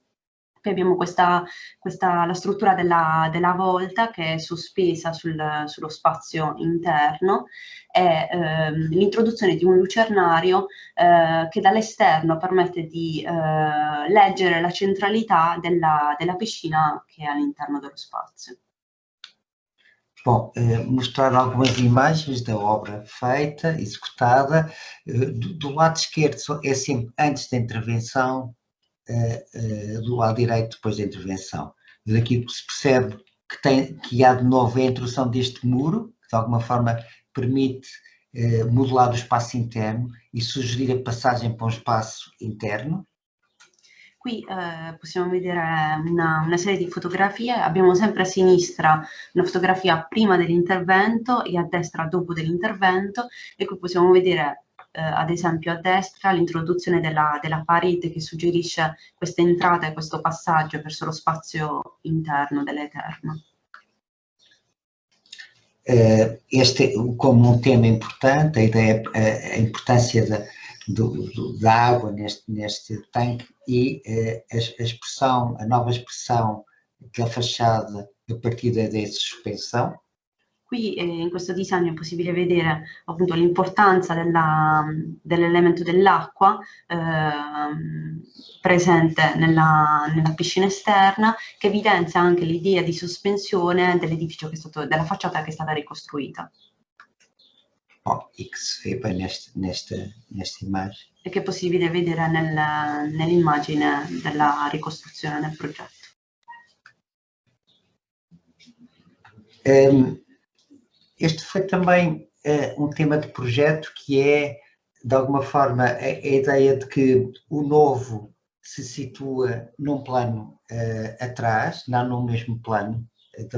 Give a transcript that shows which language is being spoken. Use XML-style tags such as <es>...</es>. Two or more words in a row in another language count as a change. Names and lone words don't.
<it>Poi abbiamo la struttura della volta che è sospesa sullo spazio interno e l'introduzione di un lucernario che dall'esterno permette di leggere la centralità della piscina che è all'interno dello spazio.</it> <pt>Bom, mostrar algumas imagens da obra feita, executada. Do lado esquerdo é sempre antes da intervenção, do lado direito depois da intervenção. Daqui se percebe que há de novo a introdução deste muro, que de alguma forma permite modelar o espaço interno e sugerir a passagem para um espaço interno.</pt> <it>Qui possiamo vedere una serie di fotografie, abbiamo sempre a sinistra una fotografia prima dell'intervento e a destra dopo dell'intervento, e qui possiamo vedere ad esempio a destra l'introduzione della parete che suggerisce questa entrata e questo passaggio verso lo spazio interno dell'Eterno.</it> <pt>Este como um tema importante, a ideia, a importância da água neste tanque e a nova expressão da fachada a partir da ideia de suspensão.</pt> <it>Qui in questo disegno è possibile vedere appunto l'importanza dell'elemento dell'acqua presente nella piscina esterna, che evidenzia anche l'idea di sospensione dell'edificio della facciata che è stata ricostruita. E che si vede nesta immagine. E che è possibile vedere nell'immagine della ricostruzione del progetto.</it> <pt>Este foi também um tema de projeto que é, de alguma forma, a ideia de que o novo se situa num plano atrás, não no mesmo plano da</pt>